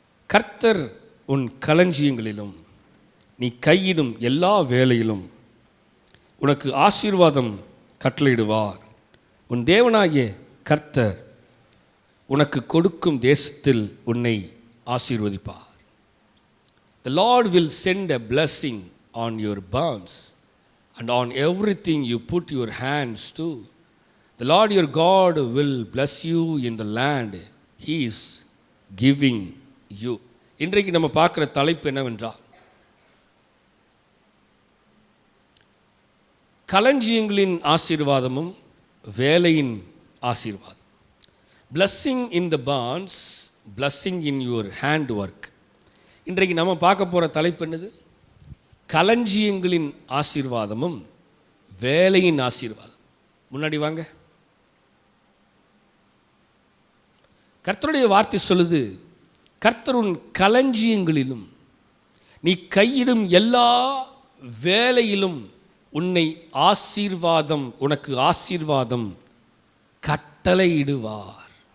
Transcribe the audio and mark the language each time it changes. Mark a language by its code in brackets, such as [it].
[ta] கர்த்தர் உன் களஞ்சியங்களிலும் நீ கையிடும் எல்லா வேலையிலும் உனக்கு ஆசீர்வாதம் கட்டளையிடுவார். உன் தேவனாகிய கர்த்தர் உனக்கு கொடுக்கும் தேசத்தில் உன்னை ஆசீர்வதிப்பார். [en] The Lord will send a blessing on your barns and on everything you put your hands to. The Lord your God will bless you in the land He is giving you. [ta] இன்றைக்கு நம்ம பார்க்குற தலைப்பு என்னவென்றால், களஞ்சியங்களின் ஆசீர்வாதமும் வேலையின் ஆசீர்வாதம். [en] Blessing in the barns, blessing in your hand work. [ta] இன்றைக்கு நம்ம பார்க்க போகிற தலைப்பு என்னது? களஞ்சியங்களின் ஆசீர்வாதமும் வேலையின் ஆசீர்வாதம். முன்னாடி வாங்க. கர்த்தருடைய வார்த்தை சொல்லுது, கர்த்தர் உன் களஞ்சியங்களிலும் நீ கையிடும் எல்லா வேலையிலும் உன்னை ஆசீர்வாதம், உனக்கு ஆசீர்வாதம் கட்டளையிடுவார்.